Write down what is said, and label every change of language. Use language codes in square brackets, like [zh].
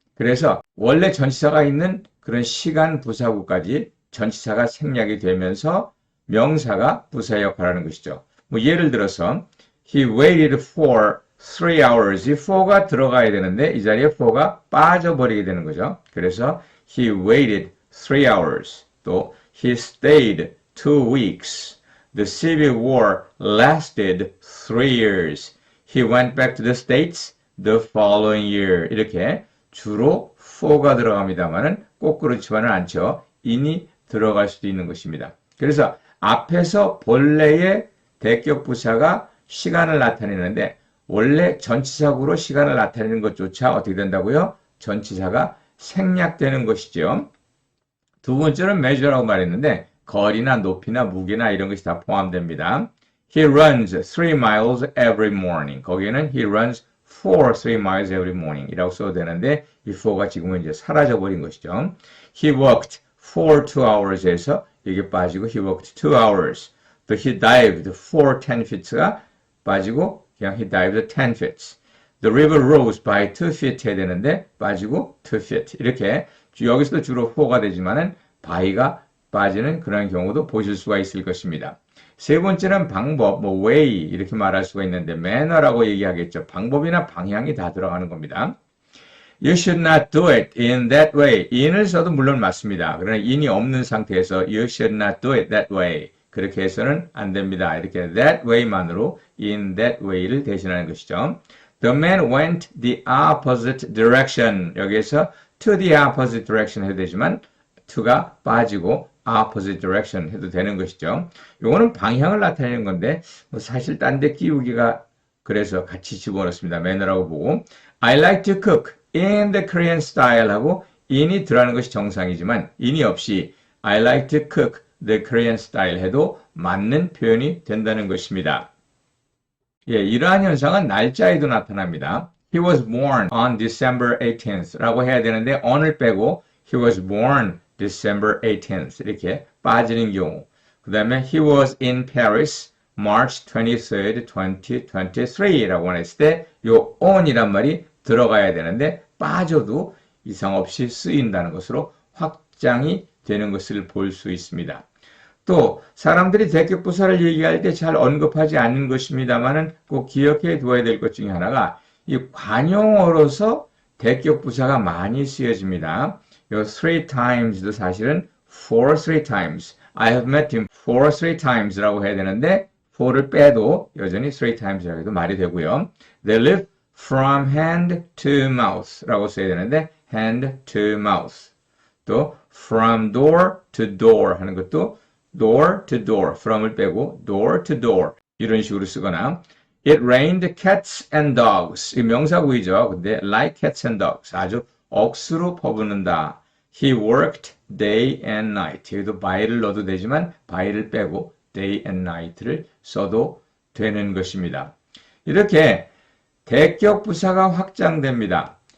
[ko] 그래서 원래 전치사가 있는 그런 시간 부사구까지 전치사가 생략이 되면서 명사가 부사의 역할을 하는 것이죠. 예를 들어서 [en] He waited for 3 hours. [ko] 이 for가 들어가야 되는데 이 자리에 for가 빠져버리게 되는 거죠. 그래서 [en] he waited 3 hours. [ko] 또 [en] he stayed 2 weeks. The Civil War lasted 3 years. He went back to the States the following year. [ko] 이렇게 주로 for가 들어갑니다만은 꼭 그렇지만은 않죠. in이 들어갈 수도 있는 것입니다. 그래서 앞에서 본래의 대격부사가 시간을 나타내는데 원래 전치사구로 시간을 나타내는 것조차 어떻게 된다고요? 전치사가 생략되는 것이죠. 두 번째는 measure라고 말했는데 거리나 높이나 무게나 이런 것이 다 포함됩니다. [en] He runs 3 miles every morning. [ko] 거기에는 [en] he runs for 3 miles every morning [ko] 이라고 써도 되는데 이 for가 지금은 이제 사라져버린 것이죠. [en] He walked for 2 hours에서 [ko] 이게 빠지고 [en] he walked 2 hours. [ko] 또 [en] he dived for 10 feet가 [ko] 빠지고 그냥 [en] he dived 10 feet. The river rose by 2 feet [ko] 해야 되는데 빠지고 [en] 2 feet. [ko] 이렇게 여기서도 주로 for가 되지만은 by가 빠지는 그런 경우도 보실 수가 있을 것입니다. 세 번째는 방법, 뭐 way 이렇게 말할 수가 있는데 manner라고 얘기하겠죠. 방법이나 방향이 다 들어가는 겁니다. [en] You should not do it in that way. [ko] in을 써도 물론 맞습니다. 그러나 [en] in이 [ko] 없는 상태에서 [en] you should not do it that way. [ko] 그렇게 해서는 안 됩니다. 이렇게 that way만으로 in that way를 대신하는 것이죠. [en] The man went the opposite direction. [ko] 여기에서 [en] to the opposite direction [ko] 해도 되지만 to가 빠지고 opposite direction 해도 되는 것이죠. 요거는 방향을 나타내는 건데 뭐 사실 딴 데 끼우기가 그래서 같이 집어넣습니다. [en] manner [ko] 라고 보고 [en] I like to cook in the Korean style 하고 in이 [ko] 들어가는 것이 정상이지만 [en] in이 없이 I like to cook the Korean style [ko] 해도 맞는 표현이 된다는 것입니다. 예, 이러한 현상은 날짜에도 나타납니다. [en] He was born on December 18th [ko] 라고 해야 되는데 [en] on을 빼고 He was born December 18th [ko] 이렇게 빠지는 경우. 그 다음에 [en] He was in Paris March 23rd, 2023 [ko] 라고 했을 때 요 on이란 말이 들어가야 되는데 빠져도 이상 없이 쓰인다는 것으로 확장이 되는 것을 볼 수 있습니다. 또 사람들이 대격부사를 얘기할 때 잘 언급하지 않는 것입니다만은 꼭 기억해 두어야 될 것 중에 하나가 이 관용어로서 대격부사가 많이 쓰여집니다. 요 three times도 사실은 for three times, [en] I have met him for three times [ko] 라고 해야 되는데 for를 빼도 여전히 three times라고 해도 말이 되고요. [en] They live from hand to mouth [ko] 라고 써야 되는데 [en] hand to mouth. [ko] 또 from door to door 하는 것도 door to door, from을 빼고 door to door 이런 식으로 쓰거나 [en] It rained cats and dogs. [ko] 이 명사구이죠. 근데 [en] like cats and dogs [ko] 아주 억수로 퍼붓는다. [en] He worked day and night. [ko] 여기도 by를 넣어도 되지만 by를 빼고 day and night를 써도 되는 것입니다. 이렇게 대격부사가 확장됩니다.